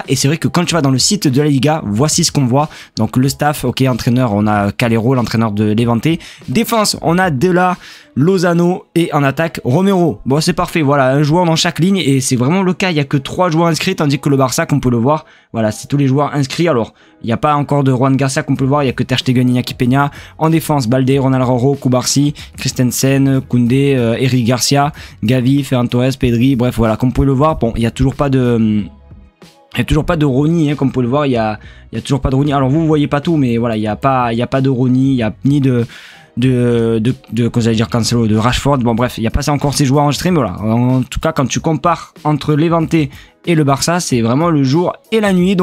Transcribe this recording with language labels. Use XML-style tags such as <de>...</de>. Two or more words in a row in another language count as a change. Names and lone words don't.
<fr>Et c'est vrai que quand tu vas dans le site de la Liga, voici ce qu'on voit. Donc le staff, ok, entraîneur, on a Calero, l'entraîneur de Levante. Défense, on a De Barcola, Lozano et en attaque Romero. Bon, c'est parfait, voilà, un joueur dans chaque ligne et c'est vraiment le cas. Il n'y a que 3 joueurs inscrits, tandis que le Barça, qu'on peut le voir, voilà, c'est tous les joueurs inscrits. Alors, il n'y a pas encore de Juan Garcia qu'on peut le voir, il n'y a que Ter Stegen, Iñaki Peña. En défense, Balde, Ronaldo, Kubarsi, Christensen, Koundé, Eric Garcia, Gavi, Ferran Torres, Pedri, bref, voilà, comme vous pouvez le voir, bon, il n'y a toujours pas de... Il n'y a toujours pas de Rony, hein, comme vous pouvez le voir, il y a toujours pas de Rony. Alors vous voyez pas tout, mais voilà, il n'y a pas de Rony, il n'y a ni comment j'allais dire, Cancelo, de Rashford. Bon bref, il n'y a pas encore ces joueurs enregistrés, mais voilà. En tout cas, quand tu compares entre Levante et le Barça, c'est vraiment le jour et la nuit.</fr>